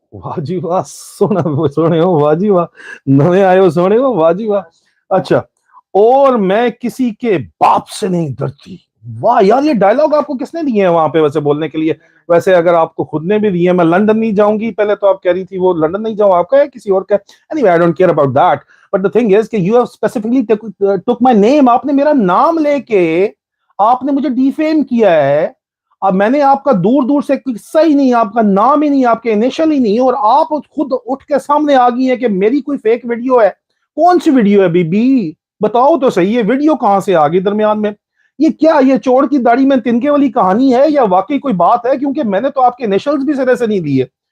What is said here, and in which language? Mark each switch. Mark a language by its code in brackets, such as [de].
[ur] واہ جی واہ، سونے ہو، واہ جی واہ، نئے آئے ہو، سونے ہو، واہ جی واہ. اچھا، اور میں کسی کے باپ سے نہیں ڈرتی. واہ یار، یہ ڈائلوگ آپ کو کس نے دیے ہیں وہاں پہ ویسے بولنے کے لیے؟ ویسے اگر آپ کو خود نے بھی دیے، میں لندن نہیں جاؤں گی، پہلے تو آپ کہہ رہی تھی وہ لندن نہیں جاؤں، آپ کا ہے کسی اور کا. [en] anyway I don't care about that, but the thing is کہ you have specifically took my name. [ur] آپ نے میرا نام لے کے آپ نے مجھے ڈیفیم کیا ہے. اب میں نے آپ کا دور دور سے قصہ ہی نہیں، آپ کا نام ہی نہیں، آپ کے انیشل ہی نہیں، اور آپ خود اٹھ کے سامنے آ گئی ہیں کہ میری کوئی فیک ویڈیو ہے. کون سی ویڈیو ہے بی بی؟ بتاؤ تو صحیح، ہے ویڈیو کہاں سے آ گئی درمیان میں؟ یہ کیا، یہ چوڑ کی داڑھی میں تنکے والی کہانی ہے، یا واقعی کوئی بات ہے؟ کیونکہ میں نے تو آپ کے انیشلز بھی سرے سے نہیں دیے.